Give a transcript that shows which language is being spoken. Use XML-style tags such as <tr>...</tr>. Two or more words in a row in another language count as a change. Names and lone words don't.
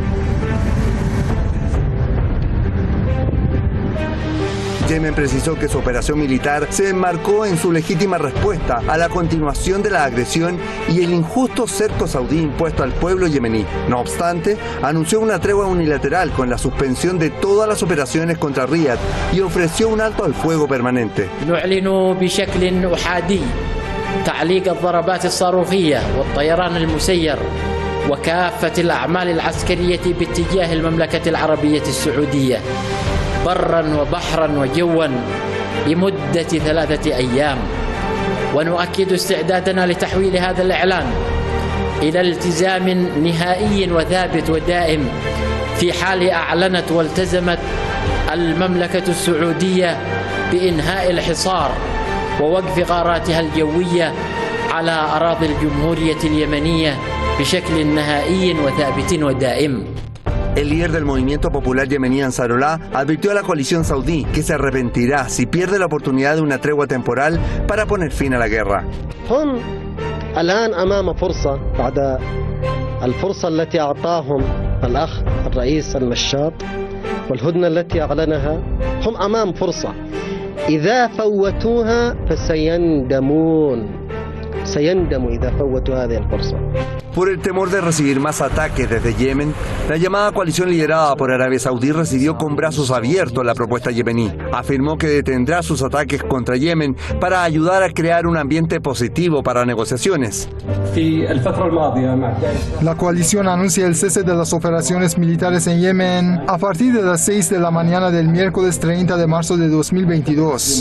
<es>Yemen precisó que su operación militar se enmarcó en su legítima respuesta a la continuación de la agresión y el injusto cerco saudí impuesto al pueblo yemení. No obstante, anunció una tregua unilateral con la suspensión de todas las operaciones contra Riad y ofreció un alto al fuego permanente.</es> <ar>نعلن بشكل أحادي تعليق الضربات الصاروخية والطيران المسير وكافة الأعمال العسكرية باتجاه المملكة العربية السعودية برا وبحرا وجوا لمدة 3 أيام، ونؤكد استعدادنا لتحويل هذا الإعلان إلى التزام نهائي وثابت ودائم في حال أعلنت والتزمت المملكة السعودية بإنهاء الحصار ووقف غاراتها الجوية على أراضي الجمهورية اليمنية بشكل نهائي وثابت ودائم.</ar> <es>El líder del movimiento popular yemení Ansarullah advirtió a la coalición saudí que se arrepentirá si pierde la oportunidad de una tregua temporal para poner fin a la guerra.</es> <ar>هم الآن أمام فرصة بعد الفرصة التي أعطاهم الأخ الرئيس المشاط والهدنة التي أعلنها، هم أمام فرصة إذا فوتوها فسيندمون إذا فوتوا هذه الفرصة.</ar> <es>Por el temor de recibir más ataques desde Yemen, la llamada coalición liderada por Arabia Saudí recibió con brazos abiertos la propuesta yemení. Afirmó que detendrá sus ataques contra Yemen para ayudar a crear un ambiente positivo para negociaciones. La coalición anuncia el cese de las operaciones militares en Yemen a partir de las 6 de la mañana del miércoles 30 de marzo de 2022.</es>